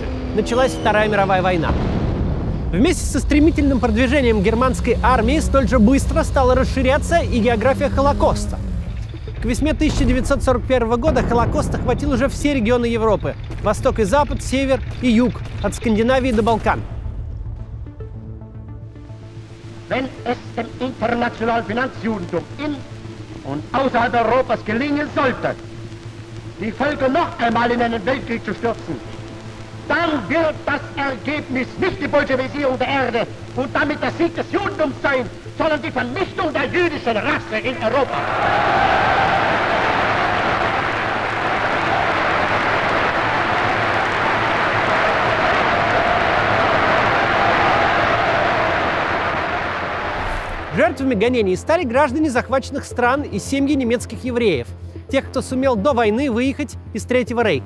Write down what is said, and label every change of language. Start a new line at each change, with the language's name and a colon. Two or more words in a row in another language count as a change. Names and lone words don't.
Russian: Началась Вторая мировая война. Вместе со стремительным продвижением германской армии столь же быстро стала расширяться и география Холокоста. К весне 1941 года Холокост охватил уже все регионы Европы – восток и запад, север и юг, от Скандинавии до Балкан.
German: Wenn es dem internationalen Finanzjudentum in und außerhalb Europas gelingen sollte, die Völker noch einmal in einen Weltkrieg zu stürzen, dann wird das Ergebnis nicht die Bolschewisierung der Erde und damit der Sieg des Judentums sein, sondern die Vernichtung der jüdischen Rasse in Europa.
Russian: Жертвами гонений стали граждане захваченных стран и семьи немецких евреев, тех, кто сумел до войны выехать из Третьего Рейха.